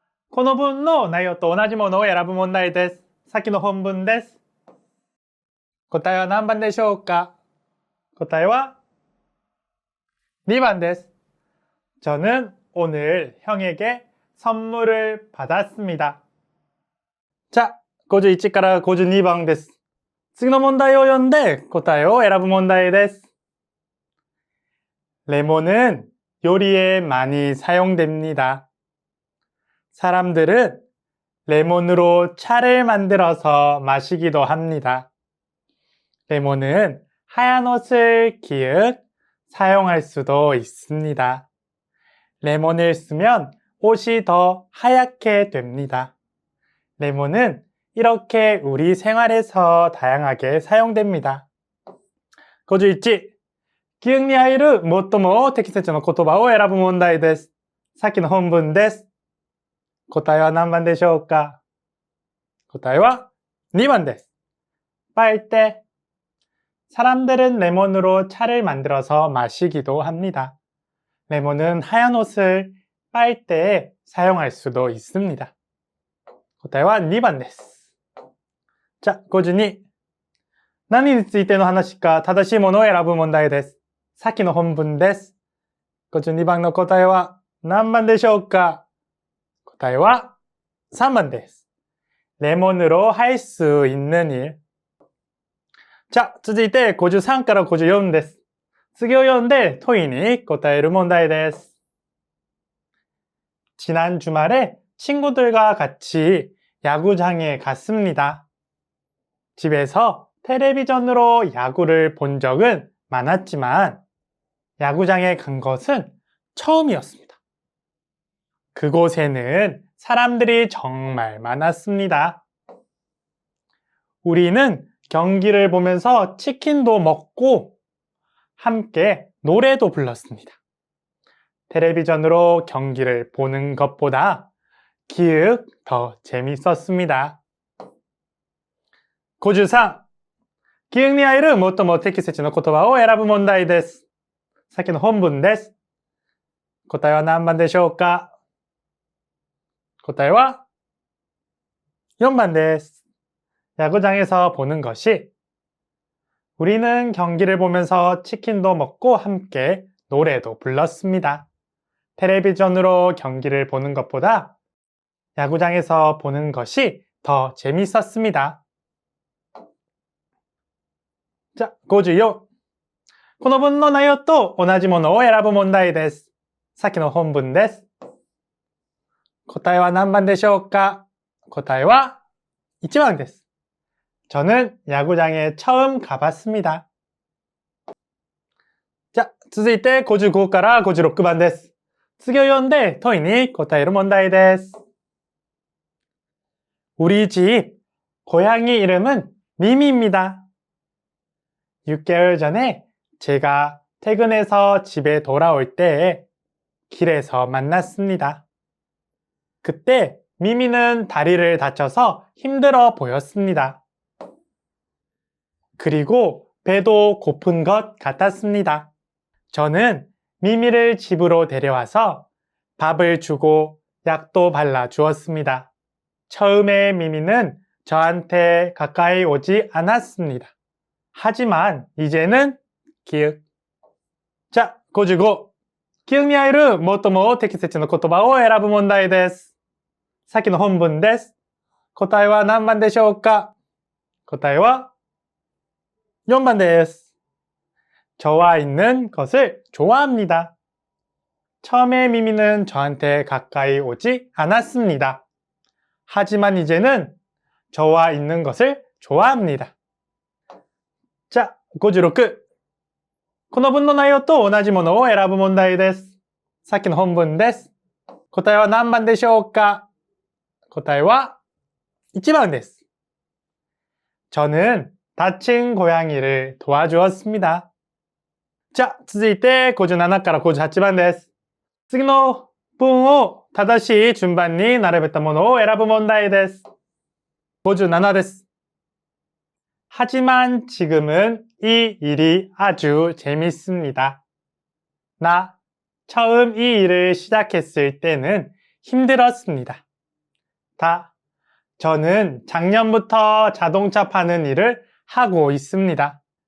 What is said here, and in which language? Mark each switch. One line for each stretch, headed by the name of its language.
Japanese: この文の内容と同じものを選ぶ問題です。さっきの本文です。答えは何番でしょうか？答えは2번です.
Korean: 저는 오늘 형에게 선물을 받았습니다. 자,
Japanese: 51から52番です. 次の問題を読んで答えを選ぶ問題です.
Korean: 레몬은 요리에 많이 사용됩니다. 사람들은 레몬으로 차를 만들어서 마시기도 합니다. 레몬은 하얀 옷을 사용할 수도 있습니다. 레몬을 쓰면 옷이 더 하얗게 됩니다. 레몬은 이렇게 우리 생활에서 다양하게 사용됩니다.
Japanese: 51、記憶に入る最も適切な言葉を選ぶ問題です。さっきの本文です。答えは何番でしょうか？答えは2番です。
Korean: 빨대. 사람들은 레몬으로 차를 만들어서 마시기도 합니다. 레몬은 하얀 옷을 빨대에 사용할 수도 있습니다.
Japanese: 答えは2番です。じゃあ、52。何についての話か正しいものを選ぶ問題です。さっきの本文です。 52番の答えは何番でしょうか？答えは3番です。
Korean: 레몬으로 할 수 있는 일. 자,
Japanese: 続いて53から54です。次を読んで問いに答える問題です。
Korean: 지난 주말에 친구들과 같이 야구장에 갔습니다. 집에서 텔레비전으로 야구를 본 적은 많았지만 야구장에 간 것은 처음이었습니다. 그곳에는 사람들이 정말 많았습니다. 우리는 경기를 보면서 치킨도 먹고 함께 노래도 불렀습니다. 텔레비전으로 경기를 보는 것보다 기억 더 재밌었습니다. 53.
Japanese: 記憶に入る最も適切な言葉を選ぶ問題です。さっきの本文です。答えは何番でしょうか？答えは4番です。
Korean: 야구장에서 보는 것이 우리는 경기를 보면서 치킨도 먹고 함께 노래도 불렀습니다. 텔레비전으로 경기를 보는 것보다 야구장에서 보는 것이 더 재밌었습니다. 자, 54.
Japanese: この文の内容と同じものを選ぶ問題です。さっきの本文です。答えは何番でしょうか？答えは1番です。
Korean: 저는 야구장에 처음 가봤습니다. 자,
Japanese: 続いて55から56番です。次を読んで問いに答える問題です。
Korean: 우리 집 고양이 이름은 미미입니다. 6개월 전에 제가 퇴근해서 집에 돌아올 때 길에서 만났습니다. 그때 미미는 다리를 다쳐서 힘들어 보였습니다. 그리고 배도 고픈 것 같았습니다. 저는 미미를 집으로 데려와서 밥을 주고 약도 발라주었습니다. 처음에 미미는 저한테 가까이 오지 않았습니다. 하지만 이제는 기억. 자, 55.
Japanese: 記憶に入る最も適切な言葉を選ぶ問題です。さっきの本文です。答えは何番でしょうか？答えは4番です。
Korean: 저와 있는 것을 좋아합니다. 처음에 미미는 저한테 가까이 오지 않았습니다. 하지만 이제는 저와 있는 것을 좋아합니다. 자, 56.
Japanese: この文の内容と同じものを選ぶ問題です。さっきの本文です。答えは何番でしょうか？答えは1番です。
Korean: 저는 다친 고양이를 도와주었습니다. 자,
Japanese: 続いて57から58番です。次の文を正しい順番に並べたものを選ぶ問題です。 57です。
Korean: 하지만 지금은 이 일이 아주 재밌습니다. 나 처음 이 일을 시작했을 때는 힘들었습니다. 저는 작년부터 자동차 파는 일을 하고 있습니다.